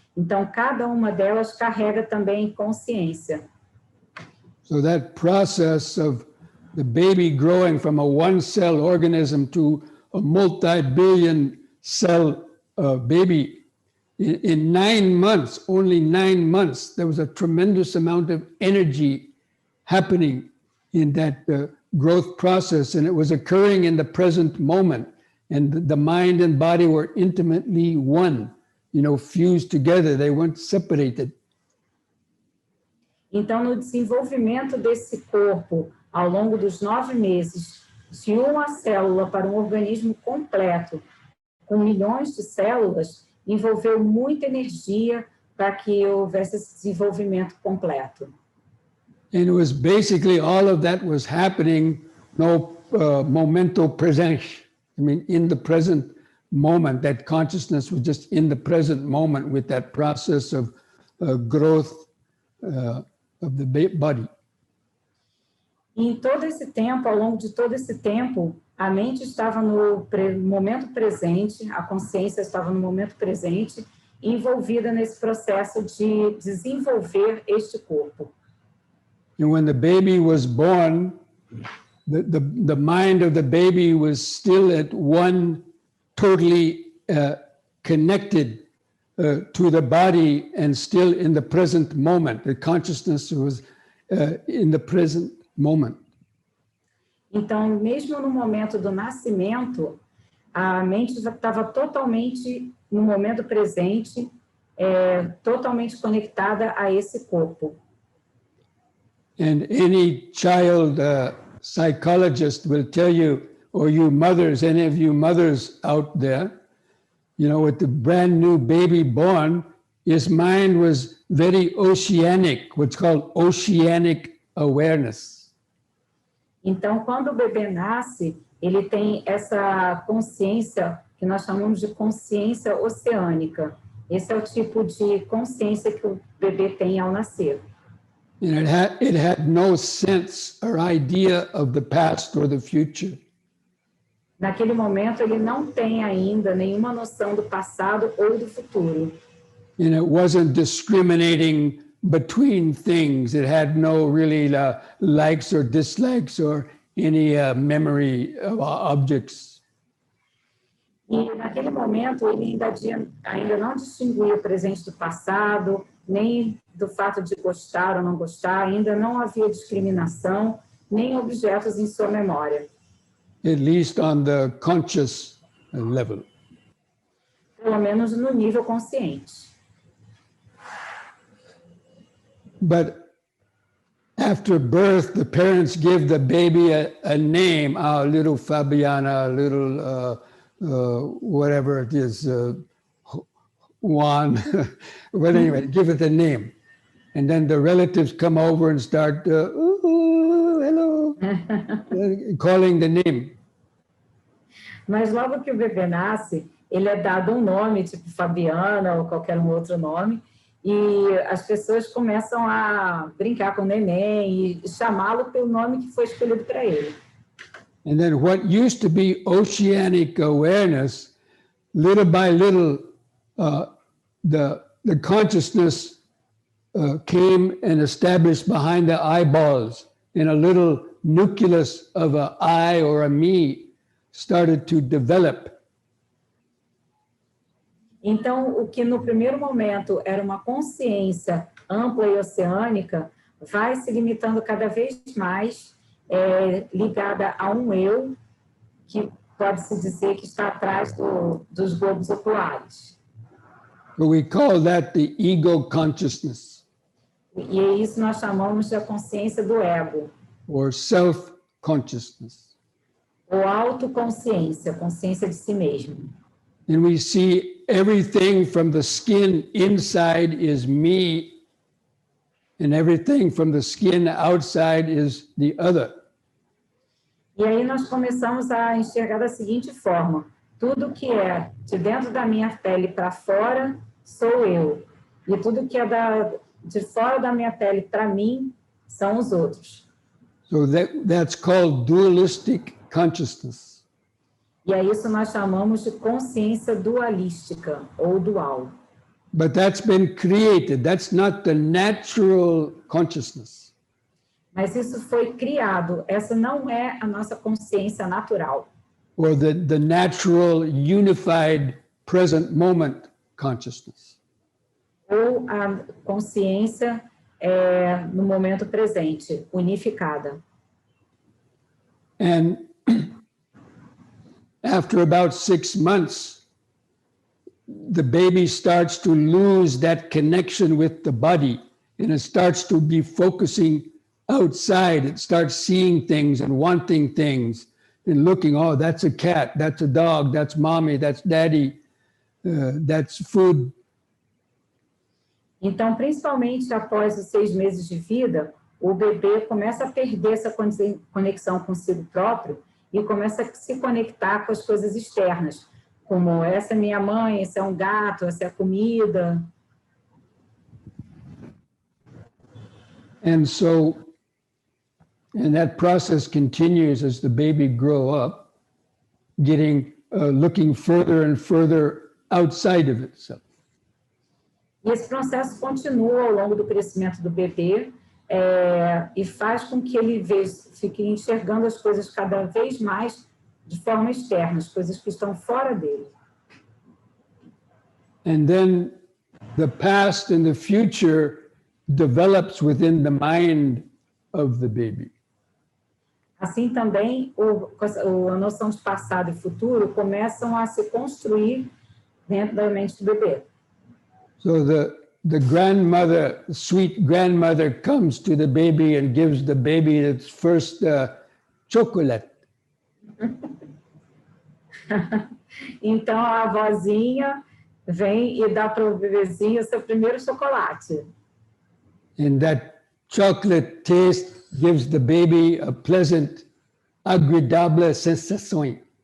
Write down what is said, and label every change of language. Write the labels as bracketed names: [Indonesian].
[Portuguese] Então, cada uma delas carrega também consciência. [English] So that process of the baby growing from a one-cell organism to a multi-billion cell baby, in 9 months, only 9 months, there was a tremendous amount of energy happening in that growth process, and it was occurring in the present moment. And the mind and body were intimately one, fused together. They weren't separated. [Portuguese] Então, no desenvolvimento desse corpo, ao longo dos 9 meses, de uma célula para um organismo completo, com milhões de células, envolveu muita energia para que houvesse esse desenvolvimento completo. [English] And it was basically all of that was happening [Portuguese] momento presente. [English] I mean, in the present moment, that consciousness was just in the present moment with that process of growth of the body. [Portuguese] E em todo esse tempo, ao longo de todo esse tempo, a mente estava no momento presente, a consciência estava no momento presente, envolvida nesse processo de desenvolver este corpo. [English] And when the baby was born, the mind of the baby was still at one, totally connected to the body and still in the present moment. The consciousness was in the present moment. [Portuguese] Então, mesmo no momento do nascimento, a mente já estava totalmente no momento presente, totalmente conectada a esse corpo. [English] And any child psychologist will tell you, or you mothers, any of you mothers out there, you know, with the brand new baby born, his mind was very oceanic, what's called oceanic awareness. [Portuguese] Então, quando o bebê nasce, ele tem essa consciência que nós chamamos de consciência oceânica. Esse é o tipo de consciência que o bebê tem ao nascer. [English] And it had no sense or idea of the past or the future. [Portuguese] Naquele momento, ele não tem ainda nenhuma noção do passado ou do futuro. [English] And it wasn't discriminating between things. It had no really likes or dislikes or any memory of objects. [Portuguese] E naquele momento, ele ainda não distinguia o presente do passado, nem do fato de gostar ou não gostar, ainda não havia discriminação, nem objetos em sua memória. [English] At least on the conscious level. [Portuguese] Pelo menos no nível consciente. [English] But after birth, the parents give the baby a name, little Fabiana, little whatever it is, Juan, but anyway, give it a name. And then the relatives come over and start, hello, calling the name. [Portuguese] Mas logo que o bebê nasce, ele é dado um nome, tipo Fabiana ou qualquer outro nome, e as pessoas começam a brincar com o neném e chamá-lo pelo nome que foi escolhido para ele. [English] And then what used to be oceanic awareness, little by little, the consciousness came and established behind the eyeballs, and a little nucleus of an I or a me started to develop. [Portuguese] Então, o que no primeiro momento era uma consciência ampla e oceânica, vai se limitando cada vez mais, ligada a um eu, que pode-se dizer que está atrás dos globos oculares. [English] So we call that the ego consciousness. [Portuguese] E é isso nós chamamos de a consciência do ego. [English] Or self-consciousness. [Portuguese] Ou autoconsciência, consciência de si mesmo. [English] And we see everything from the skin inside is me, and everything from the skin outside is the other. [Portuguese] E aí nós começamos a enxergar da seguinte forma: tudo que é de dentro da minha pele para fora sou eu, e tudo que é de fora da minha pele para mim são os outros. [English] So that's called dualistic consciousness. [Portuguese] E a isso nós chamamos de consciência dualística ou dual. [English] But that's been created. That's not the natural consciousness. [Portuguese] Mas isso foi criado. Essa não é a nossa consciência natural. [English] Or the natural unified present moment consciousness. [Portuguese] Ou a consciência no momento presente, unificada. [English] And after about 6 months, the baby starts to lose that connection with the body, and it starts to be focusing outside. It starts seeing things and wanting things and looking, oh, that's a cat, that's a dog, that's mommy, that's daddy, that's food. [Portuguese] Então, principalmente após os 6 meses de vida, o bebê começa a perder essa conexão consigo próprio e começa a se conectar com as coisas externas, como essa é minha mãe, esse é um gato, essa é a comida. [English] And that process continues as the baby grow up, looking further and further outside of itself. [Portuguese] E esse processo continua ao longo do crescimento do bebê, e faz com que ele fique enxergando as coisas cada vez mais de forma externa, as coisas que estão fora dele. [English] And then the past and the future develops within the mind of the baby. [Portuguese] Assim também, a noção de passado e futuro começam a se construir dentro da mente do bebê. [English] So the grandmother, sweet grandmother, comes to the baby and gives the baby its first chocolate. [Portuguese] Então, a avózinha vem e dá para o bebezinho o seu primeiro chocolate. [English] And that chocolate taste gives the baby a pleasant, agradable sensation.